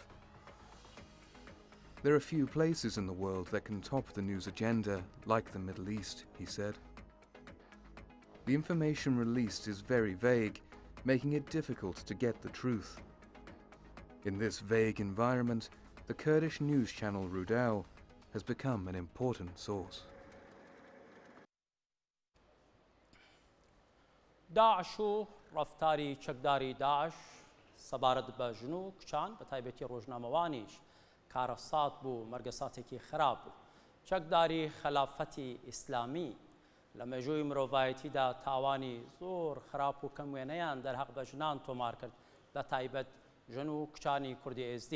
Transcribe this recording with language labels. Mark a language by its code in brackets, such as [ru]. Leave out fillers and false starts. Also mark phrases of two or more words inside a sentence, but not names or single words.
[en] There are few places in the world that can top the news agenda like the Middle East, he said. The information released is very vague, making it difficult to get the truth. In this vague environment, the Kurdish news channel Rudao has become an important source. [ckb] داعش و ڕفتاری چەکداری داعش سەبارەت بە ژن و کچان بە تایبەتی ڕۆژنامەوانیش کارەسات بوو مەرگەساتێکی خراپ بوو. چەکداری خەلافەتی ئیسلامی لە مێژووی مرۆڤایەتیدا تاوانی زۆر خراپ و کەموێنەیان دەرهەق بە ژنان تۆمار کرد بە تایبەت ژن و کچانی کوردی ئێزدی.